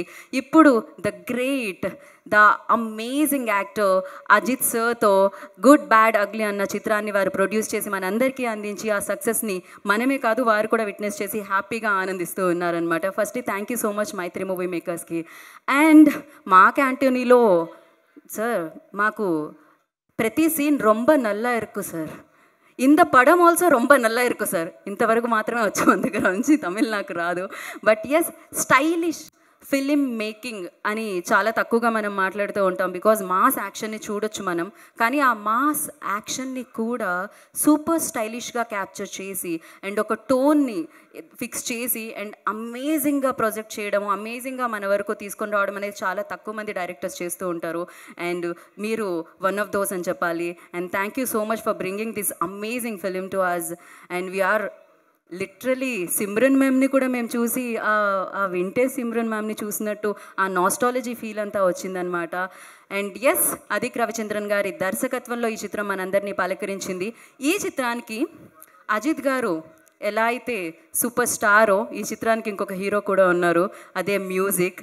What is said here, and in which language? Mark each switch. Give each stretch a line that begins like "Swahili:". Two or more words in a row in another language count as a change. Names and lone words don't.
Telugu: ఇప్పుడు
English: the great, the amazing actor
Telugu: అజిత్ సార్తో గుడ్ బ్యాడ్ అగ్లీ అన్న చిత్రాన్ని వారు ప్రొడ్యూస్ చేసి మనందరికీ అందించి ఆ సక్సెస్ని మనమే కాదు వారు కూడా విట్నెస్ చేసి హ్యాపీగా ఆనందిస్తూ ఉన్నారనమాట.
English: Firstly thank you so much Mythri Movie Makerski.
Telugu: అండ్ మా క్యాంటీనీలో సార్ మాకు ప్రతి సీన్
Tamil: ரொம்ப நல்லா இருக்கு சார், இந்த படம் ஆல்சோ ரொம்ப நல்லா இருக்கும் సార్.
Telugu: ఇంతవరకు మాత్రమే వచ్చు, మన దగ్గర నుంచి తమిళ్ నాకు రాదు.
English: but yes, stylish film making
Telugu: అని చాలా తక్కువగా మనం మాట్లాడుతూ ఉంటాం, బికాజ్
English: mass actionni
Telugu: చూడొచ్చు మనం. కానీ ఆ
English: mass actionni
Telugu: కూడా
English: super stylishga capture
Telugu: చేసి అండ్ ఒక టోన్ని ఫిక్స్ చేసి అండ్
English: amazingga project
Telugu: చేయడము, అమేజింగ్గా మన వరకు తీసుకొని రావడం అనేది చాలా తక్కువ మంది డైరెక్టర్స్ చేస్తూ ఉంటారు.
English: అండ్ మీరు one of those
Telugu: అని చెప్పాలి.
English: and thank you so much for bringing this amazing film to us.
Telugu: అండ్
English: we are literally
Telugu: సిమ్రన్ మ్యామ్ని కూడా మేము చూసి ఆ వింటేజ్ సిమ్రన్ మ్యామ్ని చూసినట్టు ఆ
English: nostalgia feel
Telugu: అంతా వచ్చిందనమాట.
English: and yes,
Telugu: అదిక్ రవిచంద్రన్ గారి దర్శకత్వంలో ఈ చిత్రం మనందరినీ పలకరించింది. ఈ చిత్రానికి అజిత్ గారు ఎలా అయితే సూపర్ స్టారో ఈ చిత్రానికి ఇంకొక హీరో కూడా ఉన్నారు, అదే మ్యూజిక్.